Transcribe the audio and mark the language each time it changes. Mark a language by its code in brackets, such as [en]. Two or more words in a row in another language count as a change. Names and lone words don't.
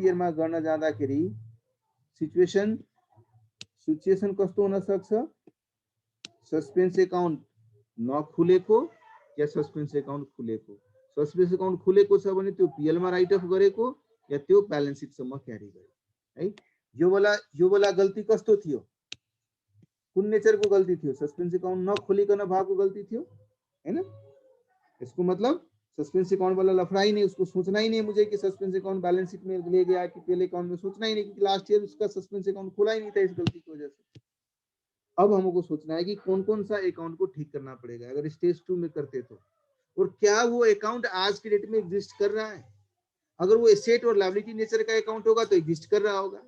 [ne] इयर मा गर्न जाँदाखेरि सिचुएसन कस्तो हुन सक्छ [en] suspense account [ne] नखुलेको या [en] suspense account [ne] खुलेको [en] suspense account [ne] खुलेको छ भने त्यो पीएल मा [en] write off [ne] गरेको या त्यो [en] balance sheet [ne] सम्म क्यारी गरे है यो वाला गल्ती कस्तो थियो कुन नेचर को गल्ती थियो [en] suspense account [ne] नखोलिकन भएको गल्ती थियो हैन [hi] इसको मतलब [en] suspense account [hi] वाला लफड़ा ही नहीं उसको सोचना ही नहीं मुझे कि [en] suspense account balance sheet [hi] में ले गया कि [en] PL account [hi] में सोचना ही नहीं क्योंकि [en] last year [hi] उसका [en] suspense account [hi] खुला ही नहीं था इस गलती की वजह से अब हमको सोचना है कि कौन कौन सा अकाउंट को ठीक करना पड़ेगा अगर स्टेज 2 में करते तो और क्या वो अकाउंट आज की डेट में एग्जिस्ट कर रहा है अगर वो एसेट और लायबिलिटी नेचर का अकाउंट होगा तो एग्जिस्ट कर रहा होगा